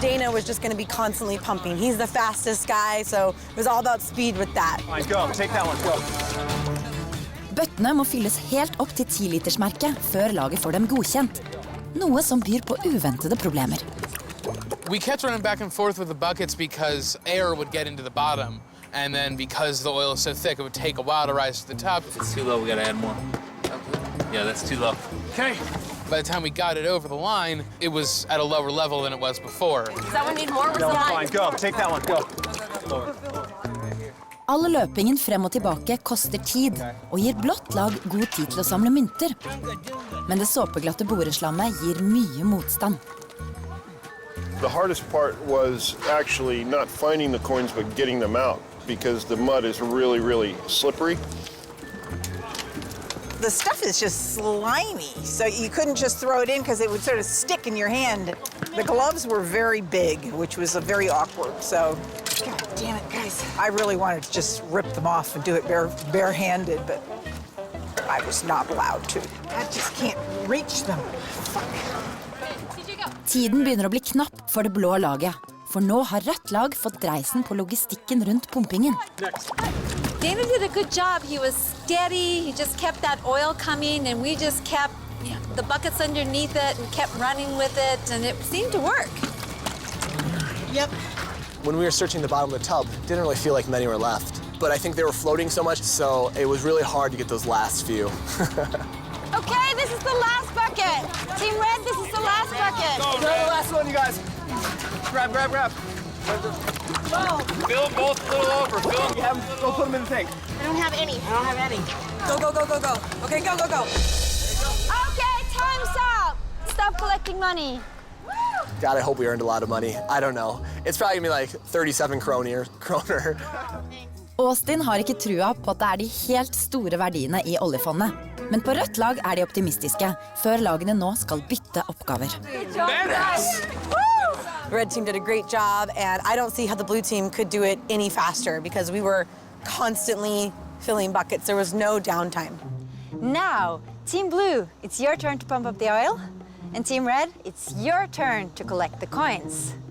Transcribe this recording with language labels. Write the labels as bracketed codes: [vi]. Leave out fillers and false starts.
[en] Dana was just going to be constantly pumping. He's the fastest guy, so it was all about speed with that. All right, go. Take that one. Go. [no] Bøttene må fylles helt opp til 10-litersmerket før laget får dem godkjent. Noe som byr på uventede problemer. [en] We kept running back and forth with the buckets because air would get into the bottom, and then because the oil is so thick, it would take a while to rise to the top. If it's too low, we gotta add more. Yeah, that's too low. Okay. By the time we got it over the line, it was at a lower level than it was before. Does that one need more? No, fine. Go. Take that one. Go. [no] All løpingen frem og tilbake koster tid, og gir blått lag god tid til å samle mynter. Men det såpeglatte boreslammet gir mye motstand. [en] The hardest part was actually not finding the coins, but getting them out, because the mud is really, really slippery. The stuff is just slimy, so you couldn't just throw it in because it would sort of stick in your hand. The gloves were very big, which was very awkward, so God damn it, guys. I really wanted to just rip them off and do it barehanded, but I was not allowed to. I just can't reach them. Fuck. [no] Tiden begynner å bli knapp for det blå laget, for nå har rødt lag fått dreisen på logistikken rundt pumpingen. [en] Dana did a good job. He was steady. He just kept that oil coming, and we just kept the buckets underneath it and kept running with it, and it seemed to work. Yep. When we were searching the bottom of the tub, it didn't really feel like many were left. But I think they were floating so much, so it was really hard to get those last few. Okay, this is the last bucket. Team Red, this is the last bucket. Go, the last one, you guys. Grab. Fill them both a little over. Fill them. Go put them in the tank. I don't have any. Go. Okay, go. Okay, time's up. Stop collecting money. God, I hope we earned a lot of money. I don't know. It's probably gonna be like 37 kroner. [no] Austin har ikke trua på at det er de helt store verdiene i oljefondet. Men på rødt lag er de optimistiske, før lagene nå skal bytte oppgaver. [en] The red team did a great job, and I don't see how the blue team could do it any faster because we were constantly filling buckets. There was no downtime. Now, Team Blue, it's your turn to pump up the oil. And Team Red, it's your turn to collect the coins.